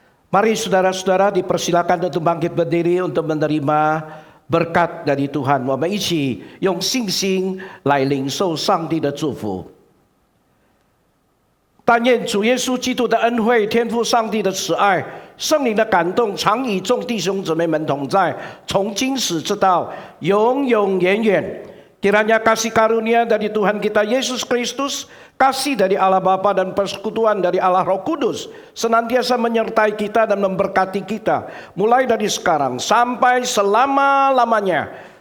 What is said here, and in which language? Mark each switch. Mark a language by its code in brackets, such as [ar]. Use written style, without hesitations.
[id] Mari saudara-saudara dipersilakan untuk bangkit berdiri untuk menerima berkat dari Tuhan. [zh] 我们一起用信心来领受上帝的祝福。但愿主耶稣基督的恩惠、天父上帝的慈爱、圣灵的感动，常与众弟兄姊妹们同在，从今时直到永永远远。 [id] Kiranya kasih karunia dari Tuhan kita Yesus Kristus, kasih dari Allah Bapa dan persekutuan dari Allah Roh Kudus senantiasa menyertai kita dan memberkati kita mulai dari sekarang sampai selama-lamanya.